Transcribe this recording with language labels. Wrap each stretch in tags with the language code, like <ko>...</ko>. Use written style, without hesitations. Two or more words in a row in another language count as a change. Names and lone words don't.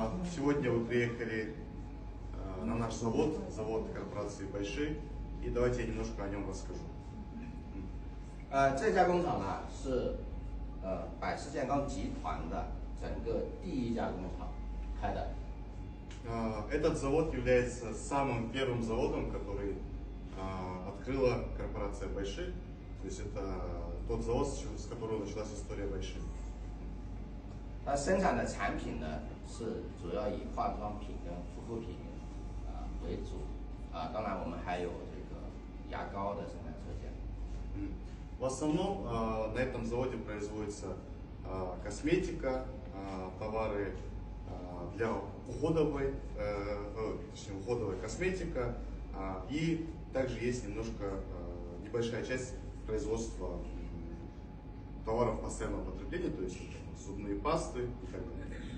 <ru>Сегодня вы приехали на наш завод корпорации Байши, и давайте я немножко о нем расскажу.</ru> <zh>这家工厂呢是百世健康集团的整个第一家工厂开的。</zh> <ru>Этот завод является самым первым заводом, который открыла корпорация Байши. То есть это тот завод, с которого началась история Байши.</ru> <zh>它生产的产品呢是主要以化妆品跟护肤品为主当然我们还有这个牙膏的生产车间。</zh> <ru>В основном на этом заводе производится косметика, товары для уходовой косметика, и также есть небольшая часть производства товаров постоянного потребления, то есть зубные пасты и так далее.</ru>